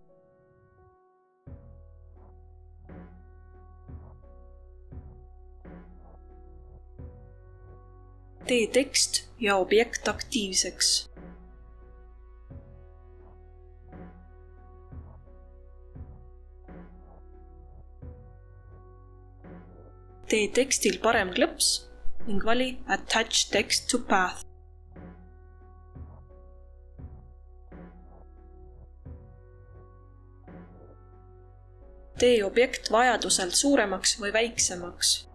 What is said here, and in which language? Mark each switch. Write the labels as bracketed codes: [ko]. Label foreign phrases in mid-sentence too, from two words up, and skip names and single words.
[et] Tee tekst ja objekt aktiivseks. Tee tekstil parem klõps ning vali [en] Attach text to path. [et] Tee objekt vajadusel suuremaks või väiksemaks.